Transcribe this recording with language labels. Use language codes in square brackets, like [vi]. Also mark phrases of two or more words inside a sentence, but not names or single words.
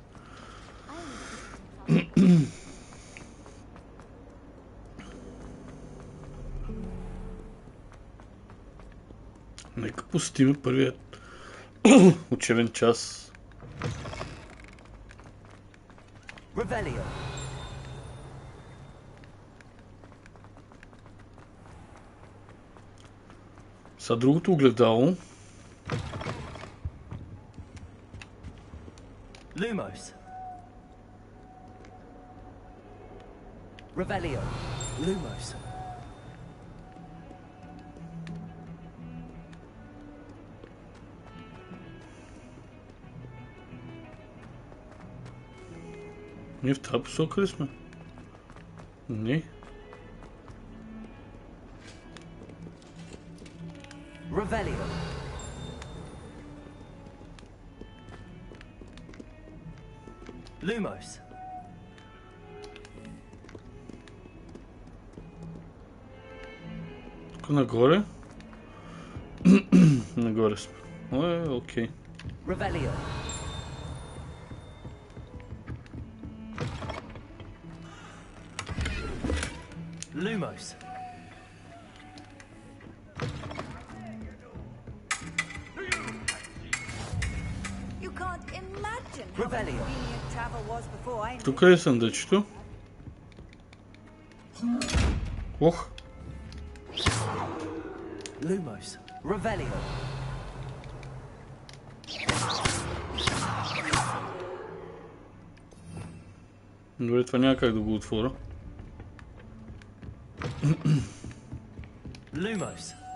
[bg] Нека посетим първият учебен час. Revelio. Са другото огледало. Lumos. Revelio. Lumos. Ние в тази посока ли сме? Не. Revelio. Lumos. Тук нагоре? Нагоре сме. Окей. Revelio. Lumos. [en] You can't imagine how Revelio. convenient travel was before I knew. [bg] Тук е съндъчето. Ох! Lumos. Revelio. Добре, това няма как да го отворя. Lumos.